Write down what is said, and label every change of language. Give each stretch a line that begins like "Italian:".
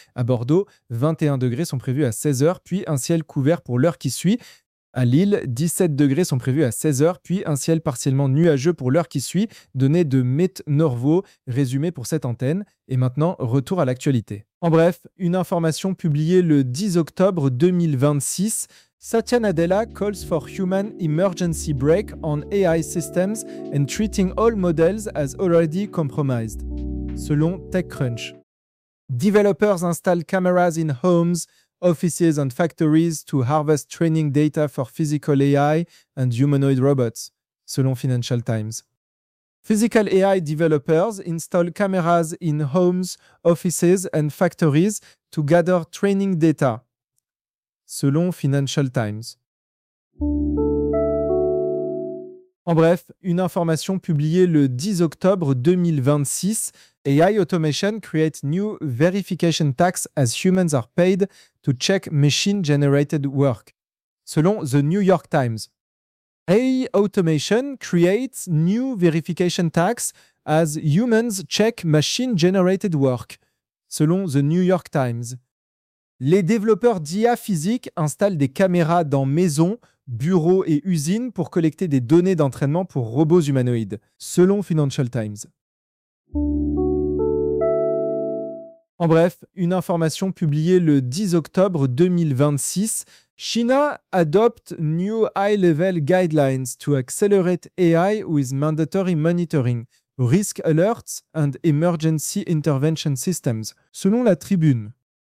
French: À Bordeaux, 21 degrés sont prévus à 16h, puis un ciel couvert pour l'heure qui suit. À Lille, 17 degrés sont prévus à 16h, puis un ciel partiellement nuageux pour l'heure qui suit, donné de Met Norvo, résumé pour cette antenne. Et maintenant, retour à l'actualité. En bref, une information publiée le 10 octobre 2026.
English: Satya Nadella calls for human emergency break on AI systems and treating all models as already compromised, selon TechCrunch. Developers install cameras in homes, offices and factories to harvest training data for physical AI and humanoid robots, selon Financial Times. Physical AI developers install cameras in homes, offices and factories to gather training data, selon Financial Times.
French: En bref, une information publiée le 10 octobre 2026,
English: AI automation create new verification tax as humans are paid to check machine-generated work, selon The New York Times. AI automation creates new verification tax as humans check machine-generated work, selon The New York Times.
French: Les développeurs d'IA physique installent des caméras dans maisons, bureaux et usines pour collecter des données d'entraînement pour robots humanoïdes, selon Financial Times. En bref, une information publiée le 10 octobre 2026,
English: China adopte new high-level guidelines to accelerate AI with mandatory monitoring, risk alerts and emergency intervention systems, selon la Tribune.